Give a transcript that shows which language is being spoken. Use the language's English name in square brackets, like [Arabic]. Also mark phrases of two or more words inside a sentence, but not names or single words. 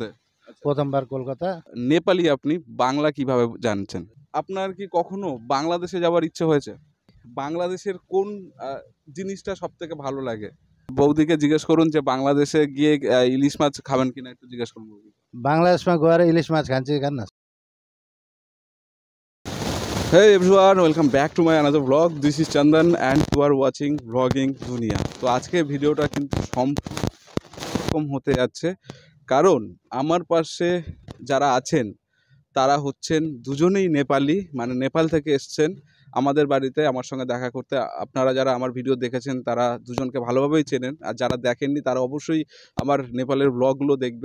[Bangla] প্রথমবার কলকাতা। নেপালি আপনি, বাংলা কিভাবে জানছেন? আপনার কি কখনো বাংলাদেশে যাওয়ার ইচ্ছে হয়েছে? বাংলাদেশের কোন জিনিসটা সবথেকে ভালো লাগে? বৌদিকে জিজ্ঞেস করুন যে বাংলাদেশে গিয়ে ইলিশ মাছ খাবেন কিনা, একটু জিজ্ঞেস করুন বৌদিকে। [Nepali] বাংলাদেশमा गएर इलिस माछ खान्छ कि खान्न? [English] Hey everyone, welcome back to my another vlog. This is Chandan and you are watching Vlogging Dunia. [Bangla] তো আজকে ভিডিওটা কিন্তু সম্পূর্ণ হতে যাচ্ছে, কারণ আমার পাশে যারা আছেন তারা হচ্ছেন দুজনেই নেপালি, মানে নেপাল থেকে এসছেন আমাদের বাড়িতে আমার সঙ্গে দেখা করতে। আপনারা যারা আমার ভিডিও দেখেছেন তারা দুজনকে ভালোভাবেই চেনেন, আর যারা দেখেননি তারা অবশ্যই আমার নেপালের ব্লগগুলো দেখবেন।